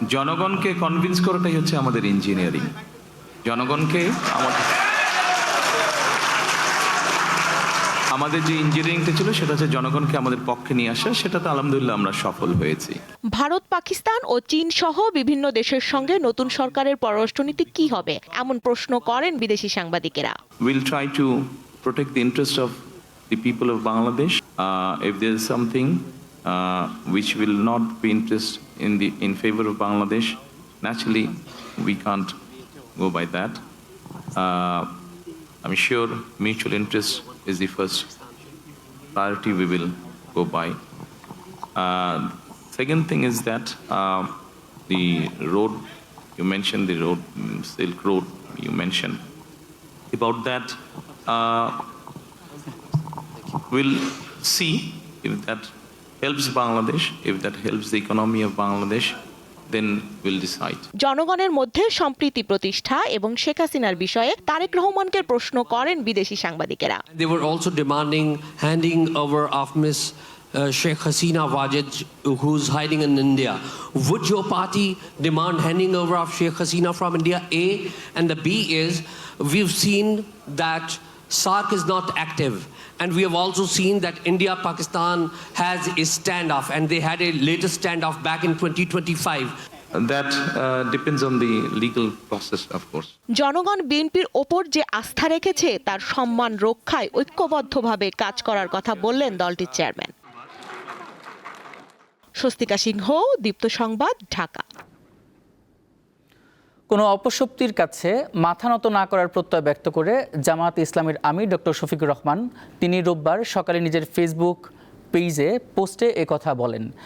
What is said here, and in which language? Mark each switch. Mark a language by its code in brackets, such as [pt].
[bn] জনগণকে কনভিন্স করাটাই হচ্ছে আমাদের ইঞ্জিনিয়ারিং। জনগণকে আমাদের যে ইঞ্জিনিয়ারিংটা ছিল সেটা হচ্ছে জনগণকে আমাদের পক্ষে নিয়ে আসা, সেটাতে আলহামদুলিল্লাহ আমরা সফল হয়েছি। ভারত, পাকিস্তান ও চীন সহ বিভিন্ন দেশের সঙ্গে নতুন সরকারের পররাষ্ট্রনীতি কি হবে, এমন প্রশ্ন করেন বিদেশি সাংবাদিকেরা। [en] We'll try to protect the interest of the people of Bangladesh. If there is something which will not be in favor of Bangladesh, naturally we can't go by that. I'm sure mutual interest is the first priority we will go by. Second thing is that the road, you mentioned the road, Silk Road, you mentioned. About that, we'll see if that helps Bangladesh, if that helps the economy of Bangladesh, then we'll decide. [bn] জনগণের মধ্যে সম্প্রীতি প্রতিষ্ঠা এবং শেখ হাসিনার বিষয়ে তারেক রহমানকে প্রশ্ন করেন বিদেশি সাংবাদিকেরা। [en] They were also demanding handing over of Miss Sheikh Hasina Wajid, who's hiding in India. Would your party demand handing over of Sheikh Hasina from India? A. And the B is, we've seen that SARC is not active. And we have also seen that India-Pakistan has a standoff, and they had a latest standoff back in 2025. That depends on the legal process, of course. [bn] জনগণ বিএনপির ওপর যে আস্থা রেখেছে তার সম্মান রক্ষায় ঐক্যবদ্ধভাবে কাজ করার কথা বললেন দলটির চেয়ারম্যান। স্বস্তিকা সিংহ, দীপ্ত সংবাদ, ঢাকা। কোনো অপশক্তির কাছে মাথা নত না করার প্রত্যয় ব্যক্ত করে জামায়াতে ইসলামীর আমির ডক্টর শফিকুর রহমান তিনি রোববার সকালে নিজের ফেসবুক পেজে পোস্টে একথা বলেন।